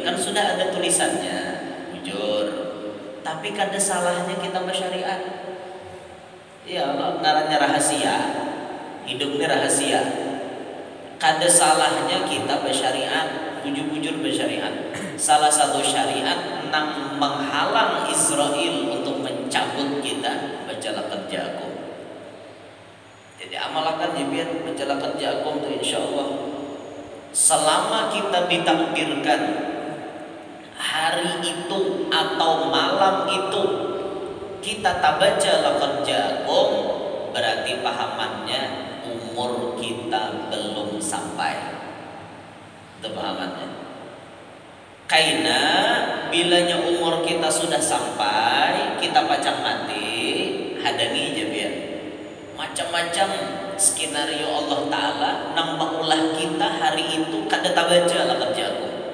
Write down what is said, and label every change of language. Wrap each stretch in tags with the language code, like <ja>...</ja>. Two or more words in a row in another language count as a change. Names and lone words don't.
<bjn>Kan sudah ada tulisannya, jujur. Tapi kada salahnya kita bersyariat. Ya Allah, ngarannya rahasia. Hidup ini rahasia. Kada salahnya kita bersyariat, bujur-bujur bersyariat. Salah satu syariat nang menghalang Israel untuk mencabut kita, baca</bjn> <ar>لقد جاءكم.</ar> <bjn>Jadi amalkan ya biar baca</bjn> <ar>لقد جاءكم</ar> <bjn>itu insyaallah. Selama kita ditakdirkan hari itu atau malam itu kita tak baca</bjn> <ar>لقد جاءكم,</ar> <bjn>berarti pahamannya umur kita belum sampai. Itu pahamannya. Karena bilanya umur kita sudah sampai, kita pacang mati, hadangi aja biar macam-macam skenario Allah Ta'ala nampak ulah kita hari itu kada tak baca</bjn> <ar>لقد جاءكم.</ar>